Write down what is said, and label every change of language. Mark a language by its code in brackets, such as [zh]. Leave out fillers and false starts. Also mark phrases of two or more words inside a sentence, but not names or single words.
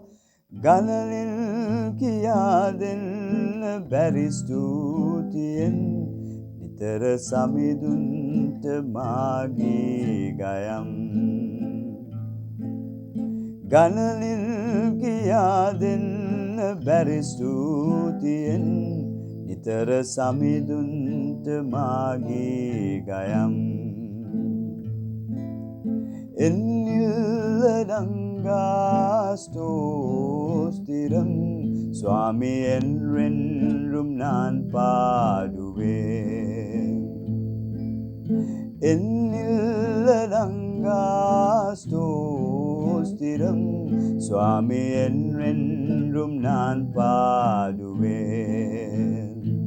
[si] ගණනින් කියා දෙන්න බැරි ස්තුතියෙන් නිතර සමිඳුන්ට මාගේ ගයම්. ගණනින් කියා දෙන්න බැරි ස්තුතියෙන් නිතර සමිඳුන්ට මාගේ ගයම්. [ta] என்னில்லடங்கா ஸ்தோத்திரம் சுவாமி என்றென்றும் நான் பாடுவேன். என்னில்லடங்கா ஸ்தோத்திரம் சுவாமி என்றென்றும் நான் பாடுவேன்.